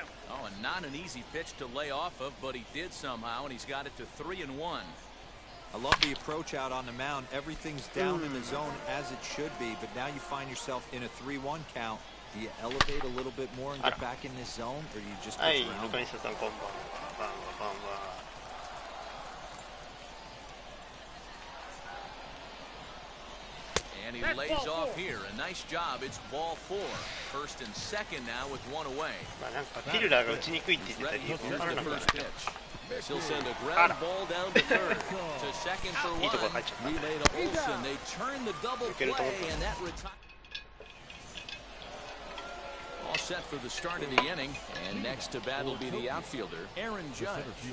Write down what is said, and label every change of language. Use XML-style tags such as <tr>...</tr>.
<en>Oh, and not an easy pitch to lay off of, but he did somehow, and he's got it to 3-1. I love the approach out on the mound. Everything's down in the zone as it should be, but now you find yourself in a 3-1 count. Do you elevate a little bit more and get back in this zone, or do you just pitch around?</en> <ja>はい、中西さんこんばんは。</ja> <en>And he lays off here. A nice job. It's ball four. First and second now with one away.</en> <ja>まあなんかフィルダーが打ちにくいって言ってた理由分からなくなっちゃう。</ja> <en>He'll send a ground ball down to third. To second for one. Relay to Olsen. They turn the double play, and that retires. All set for the start of the inning. And next to bat will be the outfielder, Aaron Judge.</en>